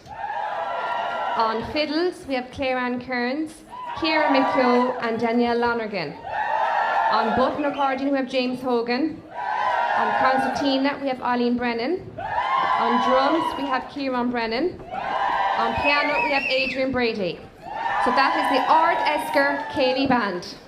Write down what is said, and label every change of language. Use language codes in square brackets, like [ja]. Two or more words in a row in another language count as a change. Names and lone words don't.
[en] On fiddles, we have Claire Ann Kearns, Ciara McKeough and Danielle Lonergan. On button accordion, we have James Hogan. On concertina, we have Eileen Brennan. On drums, we have Kieran Brennan. On piano, we have Adrian Brady. So that is the Ardescar Céilí Band.